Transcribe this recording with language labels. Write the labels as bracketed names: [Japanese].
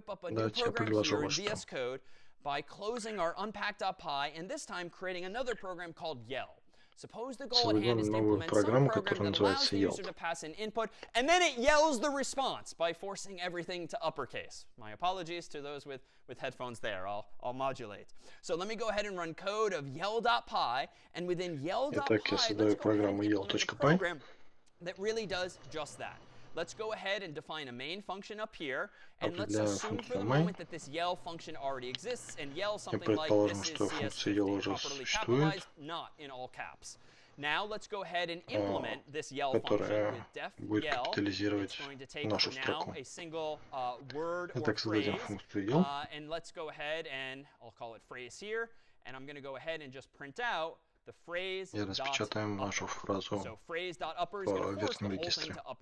[Russian] Давайте я предложу вот что. [English] By closing our unpack.py and this time creating another program called yell. Suppose the goal at hand is to implement some program that allows the user to pass in input, and then it yells the response by forcing everything to uppercase. My apologies to those with headphones there. I'll modulate. So let me go ahead and run code of yell.py, and within yell.py, let's go ahead and implement a program that really does just that. Let's go ahead and define a main function up here, and let's assume for the moment that this yell function already exists, and yell something like this is cs50 properly capitalized, not in all caps. Now let's go ahead and implement this yell function with def yell. It's going to take for now a single word or phrase, and let's go ahead and I'll call it phrase here, and I'm going to go ahead and just print out the phrase. [Russian] И распечатаем нашу фразу в верхнем регистре.